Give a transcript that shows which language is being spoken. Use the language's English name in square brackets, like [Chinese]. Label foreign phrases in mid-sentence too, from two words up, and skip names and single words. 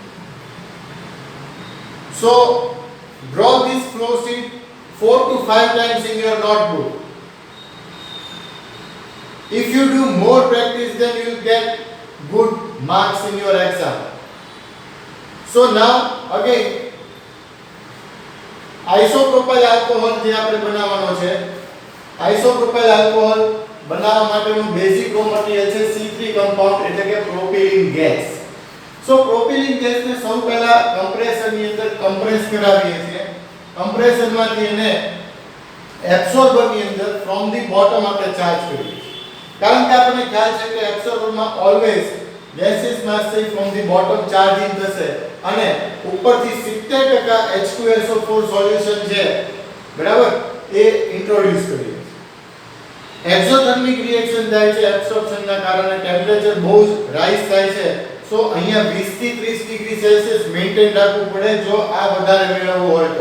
[English] So draw this flow sheet 4 to 5 times in your notebook. If you do more practice, then you will get good marks in your exam. So now again isopropyl alcohol [Gujarati] જે આપણે બનાવવાનો છે, [English] isopropyl alcohol [Gujarati] બનાવવા માટેનું [English] basic raw material [Gujarati] છે C3 કમ્પાઉન્ડ એટલે કે [English] propylene gas. so propylene gasને [Gujarati] સૌ પહેલા કમ્પ્રેસરની અંદર કમ્પ્રેસ કરાવીએ છીએ. કમ્પ્રેસરમાંથી એને એબ્સોર્બરની અંદર [English] from the bottom [Gujarati] આપણે ચાર્જ કરીએ છીએ. કારણ કે આપણને ખ્યાલ છે કે એબ્સોર્બરમાં ઓલવેઝ [English] gaseous mass [Gujarati] છે [English] from the bottom charging [Gujarati] થશે અને ઉપરથી 70% H2SO4 સોલ્યુશન છે બરાબર એ ઇન્ટ્રોડ્યુસ કરીએ. [English] exothermic reaction [Gujarati] થાય છે એબ્સોર્પ્શનના કારણે ટેમ્પરેચર બહુ જ રાઈઝ થાય છે. સો અહીંયા 20 થી 30 [English] degree Celsius [Gujarati] મેન્ટેન રાખવું પડે જો આ વધારે મેળવવું હોય તો.